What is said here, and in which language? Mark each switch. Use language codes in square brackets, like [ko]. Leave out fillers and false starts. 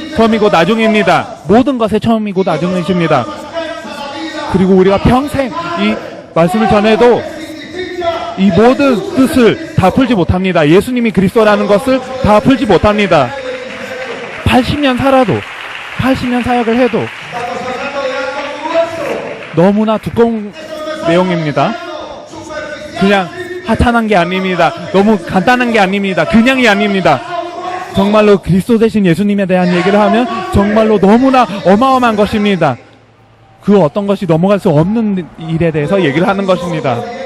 [ko] 처음이고 나중입니다. 모든 것의 처음이고 나중이십니다. 그리고 우리가 평생 이 말씀을 전해도 이 모든 뜻을 다 풀지 못합니다. 예수님이 그리스도라는 것을 다 풀지 못합니다. 80년 살아도 80년 사역을 해도 [es] Estamos hablando de algo grueso. [ko] 너무나 두꺼운 내용입니다. 그냥 하찮은 게 아닙니다. 너무 간단한 게 아닙니다. 그냥이 아닙니다. 정말로 그리스도 대신 예수님에 대한 얘기를 하면 정말로 너무나 어마어마한 것입니다. 그 어떤 것이 넘어갈 수 없는 일에 대해서 얘기를 하는 것입니다.